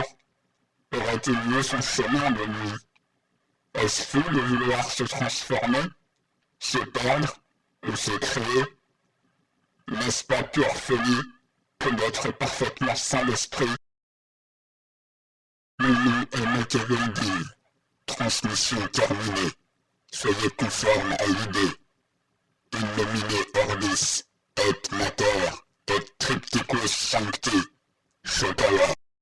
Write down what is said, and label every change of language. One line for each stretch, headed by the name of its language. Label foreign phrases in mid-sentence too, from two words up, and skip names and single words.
French: Aurait-il vu son chemin de nuit? Est-ce fou de vouloir se transformer, se perdre ou se créer? N'est-ce pas pure folie que d'être parfaitement sain d'esprit? Mon nom est Machiavel Div. Transmission terminée. Soyez conforme à l'idée.
Latin: In nomine orbis, et mater, et tripticus sancti.
French: Chocolat.